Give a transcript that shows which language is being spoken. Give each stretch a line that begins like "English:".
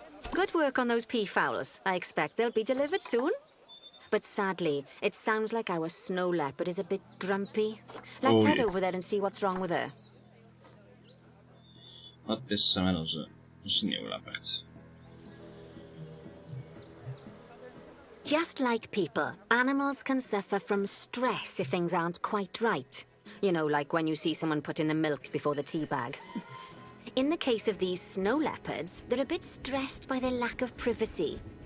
English: Good work on those peafowls. I expect they'll be delivered soon. But sadly, it sounds like our snow leopard is a bit grumpy. Let's head over there and see what's wrong with her.
Dutch: Wat is er met onze sneeuwleopard?
English: Just like people, animals can suffer from stress if things aren't quite right. You know, like when you see someone put in the milk before the tea bag. In the case of these snow leopards, they're a bit stressed by their lack of privacy.